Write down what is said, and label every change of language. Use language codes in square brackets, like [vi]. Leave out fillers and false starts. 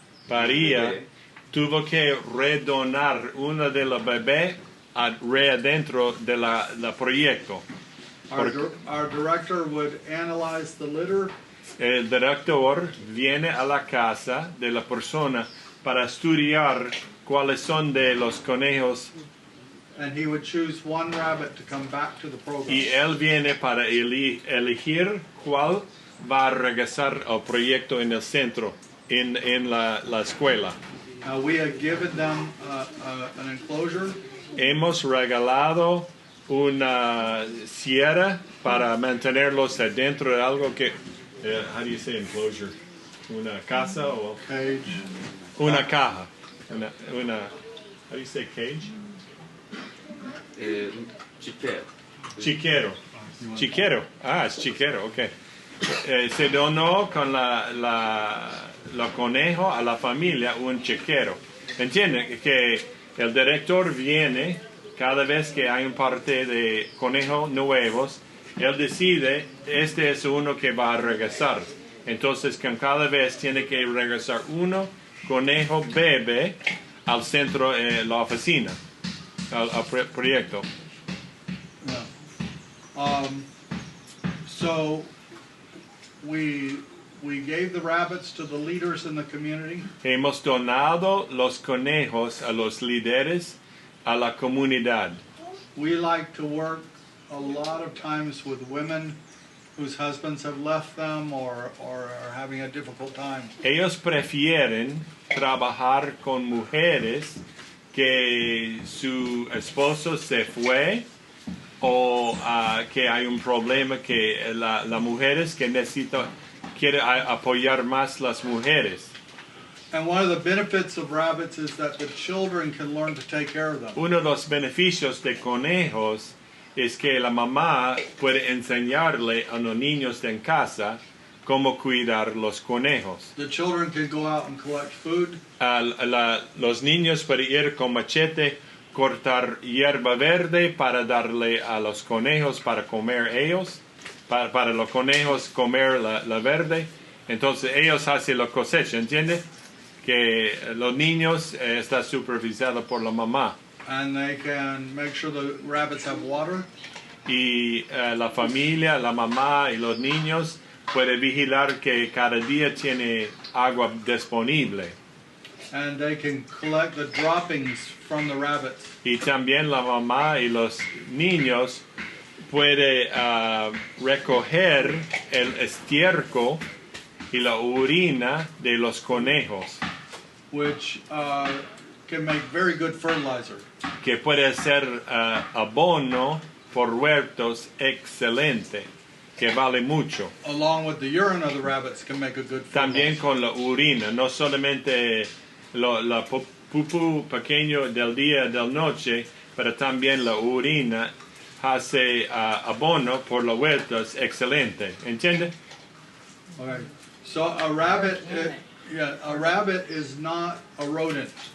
[es] Paría, tuvo que redonar una de los bebés adentro de la proyecto. [en] our director would analyze the litter, [es] El director viene a la casa de la persona para estudiar cuáles son de los conejos [en] and he would choose one rabbit to come back to the program. [es] y él viene para elegir cuál va a regresar al proyecto en el centro, en la escuela. [en] We had given them an enclosure, [es] Hemos regalado una sierra para mantenerlos adentro de algo que, [en] how do you say enclosure? [es] Una casa o [en] cage. una caja. Una how do you say cage? [es] chiquero. Chiquero. Chiquero. Ah, es chiquero, ok. Se donó con los conejos a la familia un chiquero. ¿Entienden? Que el director viene cada vez que hay un parte de conejos nuevos, él decide, este es uno que va a regresar. Entonces, con cada vez tiene que regresar uno conejo bebé al centro de la oficina, al proyecto. [en] So we gave the rabbits to the leaders in the community. [es] Hemos donado los conejos a los líderes, a la comunidad. [en] We like to work a lot of times with women whose husbands have left them or are having a difficult time. [es] Ellos prefieren trabajar con mujeres que su esposo se fue o que hay un problema que las mujeres que quiere apoyar más las mujeres. [en] And one of the benefits of rabbits is that the children can learn to take care of them. [es] Uno de los beneficios de conejos es que la mamá puede enseñarle a los niños en casa cómo cuidar los conejos. [en] The children can go out and collect food. [es] Los niños pueden ir con machete, cortar hierba verde para darle a los conejos para comer ellos, para los conejos comer la verde. Entonces ellos hacen la cosecha, ¿entiende? Que los niños está supervisado por la mamá. [en] And they can make sure the rabbits have water. [es] Y la familia, la mamá y los niños pueden vigilar que cada día tiene agua disponible. [en] And they can collect the droppings from the rabbits. [es] Y también la mamá y los niños pueden recoger el estiércol y la orina de los conejos, [en] Which can make very good fertilizer. [es] que puede ser abono por huertos excelente, que vale mucho. [en] Along with the urine of the rabbits can make a good [es] También [en] fertilizer. [es] con la orina, no solamente la pupú pequeño del día y del noche, pero también la orina hace abono por los huertos excelente. ¿Entiende? [en] Okay. So a rabbit is not a rodent.